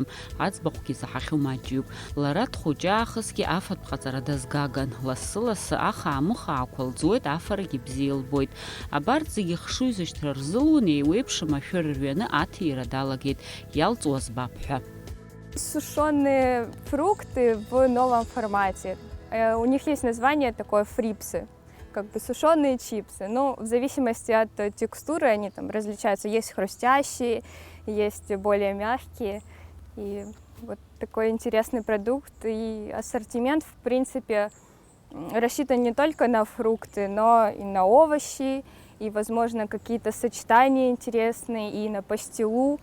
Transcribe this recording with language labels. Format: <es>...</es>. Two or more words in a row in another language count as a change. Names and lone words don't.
<ab>Аӡбахәгьы заҳахьоу маҷҩуп. Лара дхәыҷаахысгьы афатә ҟаҵара дазгаган. Лассы-лассы ахаа-мыхаақәа лӡуеит, афарагьы бзиа илбоит. Абарҭ зегьы хшыҩ зышьҭра рзылуан, еиуеиԥшым ашәыр рҩаны аҭира далагеит. Иалҵуа збап ҳәа.</ab> <ru>Сушеные фрукты в новом формате. У них есть название такое фрипсы, как бы сушеные чипсы. Но в зависимости от текстуры они там различаются. Есть хрустящие, есть более мягкие. И вот такой интересный продукт. И ассортимент, в принципе, рассчитан не только на фрукты, но и на овощи, и, возможно, какие-то сочетания интересные, и на пастилу.</ru>